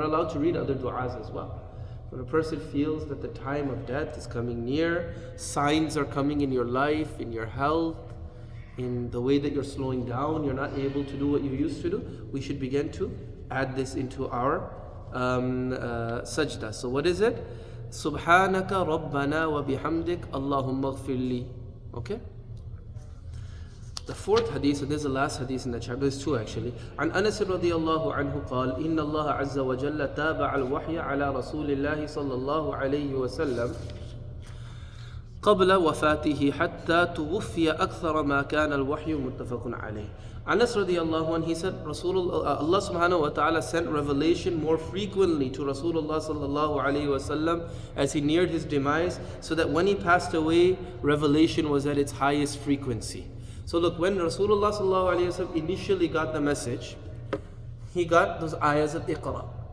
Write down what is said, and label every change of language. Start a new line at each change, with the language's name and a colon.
English: We're allowed to read other du'as as well. When a person feels that the time of death is coming near, signs are coming in your life, in your health, in the way that you're slowing down, you're not able to do what you used to do, we should begin to add this into our sajda. So what is it? Subhanaka Rabbana wa bihamdik Allahumma ghfirli. Okay? The fourth hadith, and this is the last hadith in the chapter, there's two actually.
Arabic: عن أنس رضي الله عنه قال إن الله عز وجل تابع الوحي على رسول الله صلى الله عليه وسلم قبل وفاته حتى توفي أكثر ما كان الوحي متفق عليه.
English: Anas radiallahu anh, he said Allah subhanahu wa ta'ala sent revelation more frequently to Rasulullah sallallahu alayhi wasallam as he neared his demise, so that when he passed away, revelation was at its highest frequency. So look, when Rasulullah sallallahu alayhi wasallam initially got the message, he got those ayahs of Iqra.